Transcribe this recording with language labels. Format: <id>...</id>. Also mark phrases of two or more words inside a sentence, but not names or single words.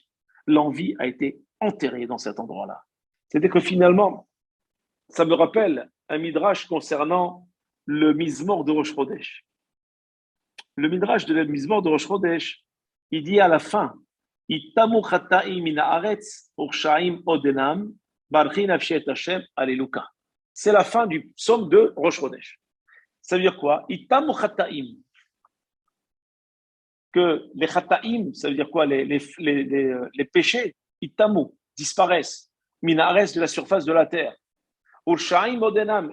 <fr>L'envie a été enterrée dans cet endroit-là. C'est-à-dire que finalement, ça me rappelle un midrash concernant le Mizmor de Rosh Chodesh. Le midrash de la Mizmor de Rosh Chodesh, il dit à la fin,</fr> <he>יתמו חטאים מן הארץ ורשעים עוד אינם ברכי נפשי את השם</he> <fr>alléluia. C'est la fin du psaume de Rosh Chodesh. Ça veut dire quoi?</fr> <he>יתמו חטאים.</he> <fr>Que les chataim, ça veut dire quoi? Les péchés, itamu, disparaissent.</fr> <he>מן הארץ</he> <fr>de la surface de la terre.</fr> <he>ורשעים עוד אינם.</he>